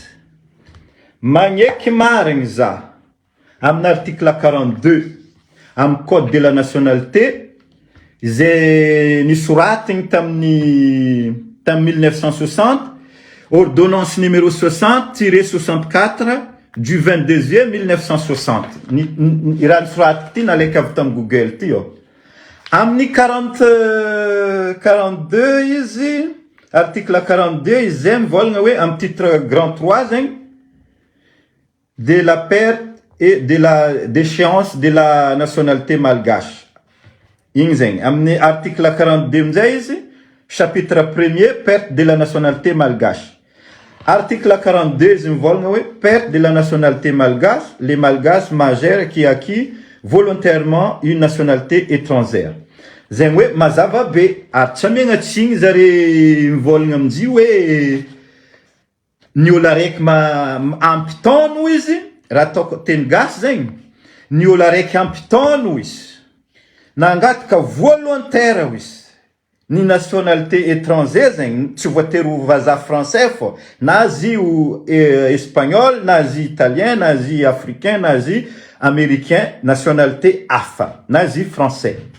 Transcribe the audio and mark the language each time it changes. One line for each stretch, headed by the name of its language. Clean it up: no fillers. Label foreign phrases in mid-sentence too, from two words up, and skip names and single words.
Malagasy: Magneky marigny za amin'ny article 42 amin'ny Code de la nationalité izay nisoratiny tamin'ny 1960,
French: ordonnance numéro 60-64 du 22 juillet 1960.
Malagasy: I raha nisoratiko ty nalaiko avy tamin'ny Google ty ô. Amin'ny 42 izy, article 42 izy zay mivolagna hoe amin'ny
French: titre grand
Malagasy: 3 zegny,
French: de la perte et de la déchéance de la nationalité malgache.
Malagasy: Igny zegny. Amin'ny article 42 amin'izay izy,
French: chapitre 1er, perte de la nationalité malgache. Article 42
Malagasy: izy mivolagna hoe
French: perte de la nationalité malgache, les malgaches majeurs qui acquis volontairement une nationalité étrangère.
Malagasy: Zegny hoe mazava be, ary tsy amiagna tsigny zare mivolagna amin'zy hoe ny olo araiky ampitaono izy, raha ataoko teny gasy zegny, ny olo araiky ampitaono izy, nangataka volontaire izy, ny
French: nationalité étrangère
Malagasy: zegny, tsy voatery ho vazaha français fô, na azy io espagnol, na azy italien, na azy africain, na azy américain, nationalité hafa, na azy français.